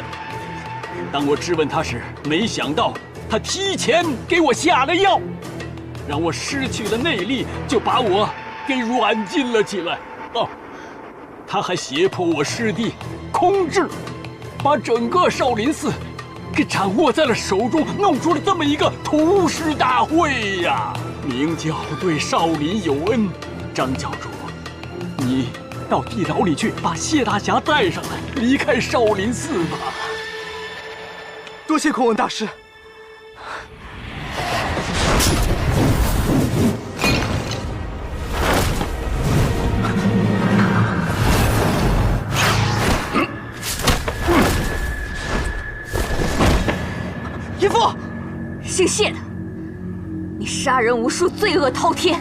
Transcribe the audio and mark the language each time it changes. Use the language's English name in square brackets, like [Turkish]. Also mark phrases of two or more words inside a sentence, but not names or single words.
[Chinese] 当我质問他時，沒想到他提前給我下了藥，讓我失去了內力，就把我給軟禁了起來。哦，他還脅迫我師弟空智，把整個少林寺給掌握在了手中，弄出了這麼一個屠師大會呀！明教對少林有恩，張教主，你到地牢裡去，把謝大俠帶上來，離開少林寺吧。多謝空文大師。淫妇，姓謝的，你殺人無數，罪惡滔天。